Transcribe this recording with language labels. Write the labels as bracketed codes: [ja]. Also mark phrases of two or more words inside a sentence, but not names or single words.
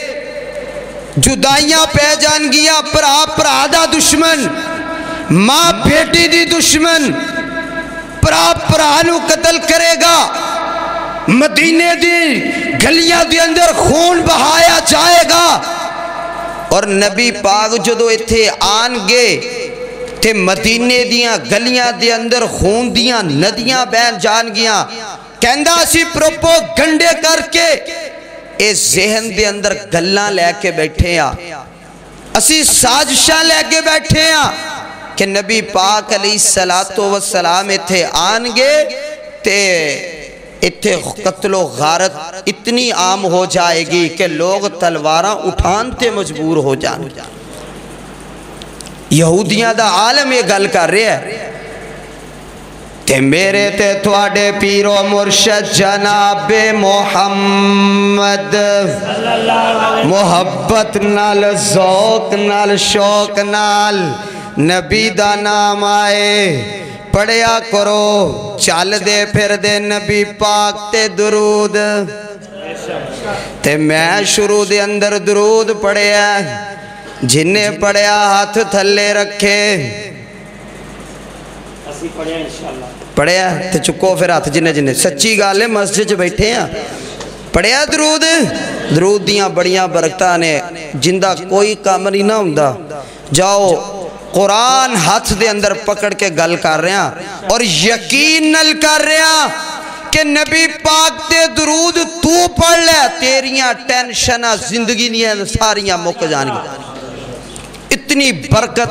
[pa] جدائیاں پہ جان گیا پرا دا دشمن ماں بیٹی دی دشمن پرا نو قتل کرے گا مدینے دی گلیاں دی اندر خون بہایا جائے گا اور نبی پاک جدو اتھے آن گے تے مدینے دیاں گلیاں دی اندر خون دیاں ندیاں بین جان گیاں کہندہ اسی پروپو گنڈے کر کے اس ذہن دے اندر گلاں لے کے بیٹھے ہیں اسی سازشاں لے کے بیٹھے ہیں کہ نبی پاک [ar] علیہ السلام [pa] اتھے آن گے تے اتھے قتل و غارت اتنی عام ہو جائے گی کہ لوگ تلواراں اٹھانتے مجبور ہو جان یہودیاں دا عالم یہ گل کر رہے ہیں تے میرے تے تواڈے پیر و مرشد جناب محمد محبت نال ذوق نال شوق نال نبی دا نام آئے پڑھیا کرو چل دے پھر دے نبی پاک تے درود تے میں شروع دے اندر درود پڑھیا جنہیں پڑھیا ہاتھ تھلے رکھے پڑھیا تے چکو پھر ہاتھ جنہیں سچی گالے مسجد بیٹھے ہیں پڑھیا درود دیاں بڑیاں برکتہ نے جندہ کوئی کام نہیں نہ ہوندہ جاؤ قرآن ہاتھ دے اندر پکڑ کے گل کر رہے ہیں اور یقین نل کر رہے ہیں کہ نبی پاک تے درود تو پڑھ لے تیریاں ٹینشنہ زندگی نہیں ساریاں مک جانی اتنی برکت